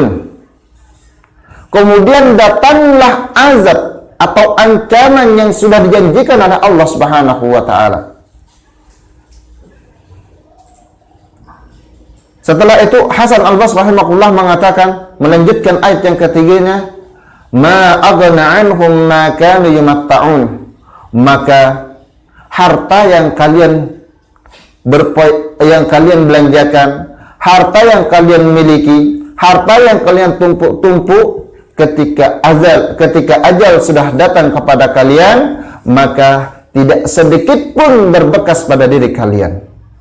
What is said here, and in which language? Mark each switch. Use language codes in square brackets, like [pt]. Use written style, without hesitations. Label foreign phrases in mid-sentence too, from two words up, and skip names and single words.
[id] Kemudian datanglah azab atau ancaman yang sudah dijanjikan oleh Allah [ar] سبحانه وتعالى. [id] Setelah itu Hasan al-Basri rahimahullah mengatakan, melanjutkan ayat yang ketiganya, [ar] "ما أغنى عنهم ما كانوا يمتعون." [id] Maka harta yang kalian belanjakan, harta yang kalian miliki, harta yang kalian tumpuk-tumpuk, ketika ajal sudah datang kepada kalian, maka tidak sedikit pun berbekas pada diri kalian.